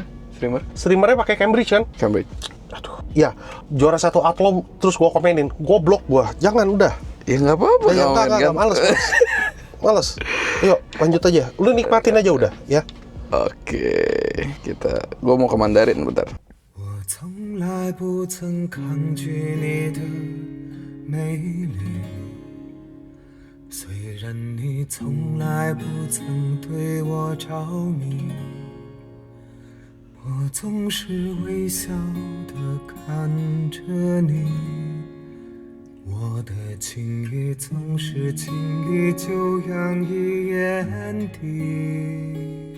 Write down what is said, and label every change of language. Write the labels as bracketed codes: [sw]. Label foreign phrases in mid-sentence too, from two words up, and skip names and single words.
[id] Streamernya pakai Cambridge kan? Cambridge. Aduh. Ya, juara 1 Outlaw terus gua komenin. Goblok gua. Jangan udah. Ya nggak apa-apa. Ya, enggak, males. Yuk, lanjut aja. Lu nikmatin aja udah, ya. Oke, gua mau ke Mandarin bentar. [zh] 我从来不曾抗拒你的美丽，虽然你从来不曾对我着迷，我总是微笑地看着你，我的情意总是轻易就洋溢眼底。